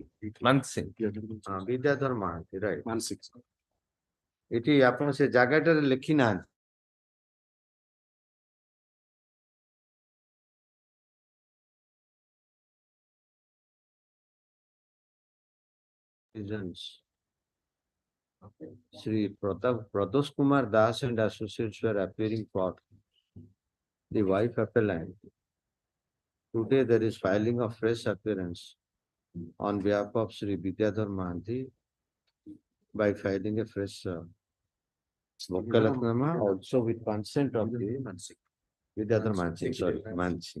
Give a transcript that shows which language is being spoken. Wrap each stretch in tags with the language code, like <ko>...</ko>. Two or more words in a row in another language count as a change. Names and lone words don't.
<en>Mansi. Vidyadhar Mahanti, right.</en> <or>ଏଠି ଆପଣ ସେ ଜାଗାଟାରେ ଲେଖି ନାହାନ୍ତି.</or> <en>Shri Pradosh Kumar Das and Associates were appearing for the wife appellant. Today there is filing of fresh appearance on behalf of Shri Vidyadhar Mahanti by filing a fresh Mokkalagnama also with consent of the Vidyadhar Mahanti, sorry, Mansi.</en>